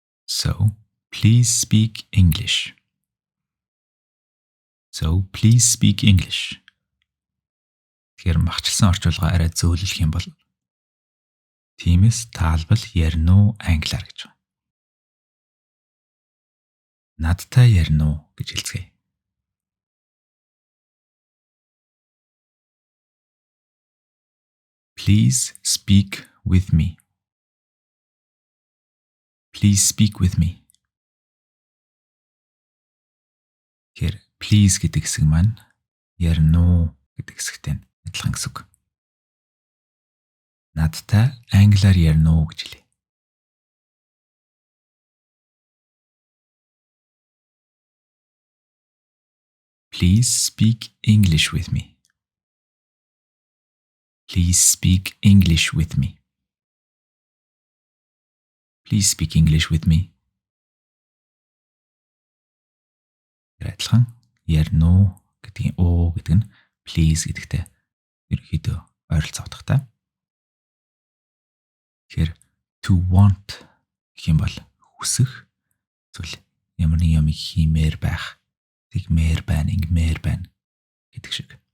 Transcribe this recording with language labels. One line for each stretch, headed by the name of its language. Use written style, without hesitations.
English: So please speak English. So please speak English.
Mongolian: Тэгэхээр махчилсан орчуулга арай зөөлөх юм бол тиймээс таалбал ярина уу англиар гэж байна. Надтай ярина уу гэж хэлцгээе.
English: Please speak with me. Please speak with me.
Mongolian: Тэгэхээр please гэдэг хэсэг маань ярина уу гэдэг хэсэгтэй адилхан гэсэн үг. Надтай англиар ярина уу гэж хэлье.
English: Please speak English with me. Please speak English with me. Please speak English with me.
Mongolian: Адилхан ярина уу гэдгийн оо гэдэг нь please гэдэгтэй ерөнхийдөө ойролцоо утгатай. Тэгэхээр
English: to want
Mongolian: гэх юм бол хүсэх, эсвэл ямар нэг юм хиймээр байх, тэгмээр байна, ингэмээр байна гэдэг шиг.